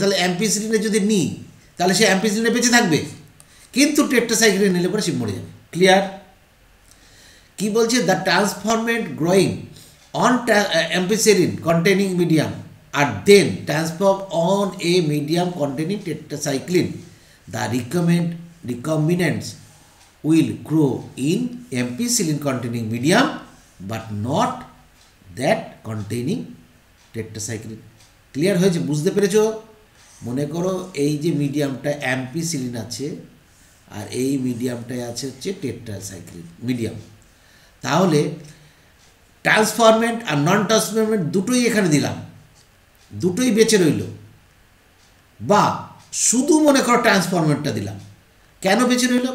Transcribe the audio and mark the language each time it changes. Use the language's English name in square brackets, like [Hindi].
[Bangla] তাহলে অ্যাম্পিসিলিনে যদি নিই তাহলে সে অ্যাম্পিসিলিনে বেঁচে থাকবে, কিন্তু টেট্রাসাইক্লিন নিলে পরে সে মরে যাবে। ক্লিয়ার? কী বলছে, [English] The transformant growing on ampicillin containing medium আর then transform on a medium containing tetracycline, the recombinant recombinants will grow in ampicillin containing medium but not that containing tetracycline. [Bangla] Clear হয়েছে? বুঝতে পেরেছো? মনে করো এই যে মিডিয়ামটা অ্যাম্পিসিলিন আছে আর এই মিডিয়ামটায় আছে হচ্ছে টেট্রাসাইক্লিন মিডিয়াম, তাহলে ট্রান্সফরমেন্ট আর নন ট্রান্সফরমেন্ট দুটোই এখানে দিলাম, দুটোই বেঁচে রইল, বা শুধু মনে করো ট্রান্সফরমেন্টটা দিলাম। কেন বেঁচে রইল?